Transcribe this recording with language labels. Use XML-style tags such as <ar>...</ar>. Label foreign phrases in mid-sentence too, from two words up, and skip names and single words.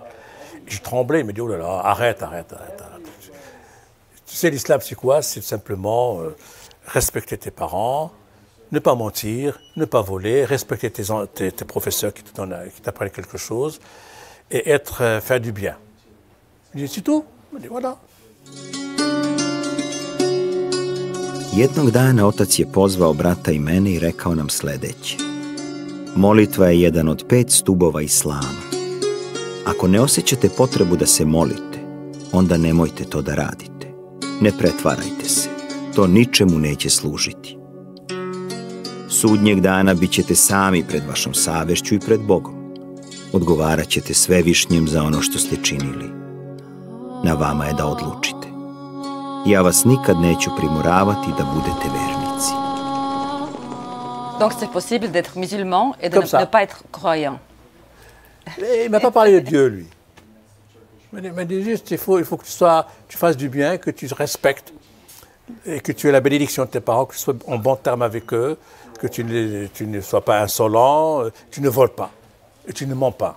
<fr>Je tremblais, il me dit, oh là là, arrête. Tu sais, l'islam, c'est quoi? C'est simplement respecter tes parents, ne pas mentir, ne pas voler, respecter tes professeurs qui t'apprennent quelque chose et faire du bien. Je dis, c'est tout? Il me dit, voilà.</fr> <sr>Jednog dana otac je pozvao brata i mene i rekao nam sledeće. Molitva je jedan od 5 stubova islama. Ako ne osjećate potrebu da se molite, onda nemojte to da radite. Ne pretvarajte se. To ničemu neće služiti. Sudnjeg dana bit ćete sami pred vašom savešću i pred Bogom. Odgovarat ćete Svevišnjem za ono što ste činili. Na vama je da odlučite. Ja vas nikad neću primoravati da budete vernici.</sr> <fr>Donc c'est possible d'être musulman et de ne pas être croyant. Il ne m'a pas parlé de Dieu, lui. Il m'a dit juste il faut que tu fasses du bien, que tu respectes et que tu aies la bénédiction de tes parents, que tu sois en bon terme avec eux, que tu ne sois pas insolent, tu ne voles pas et tu ne mens pas.</fr>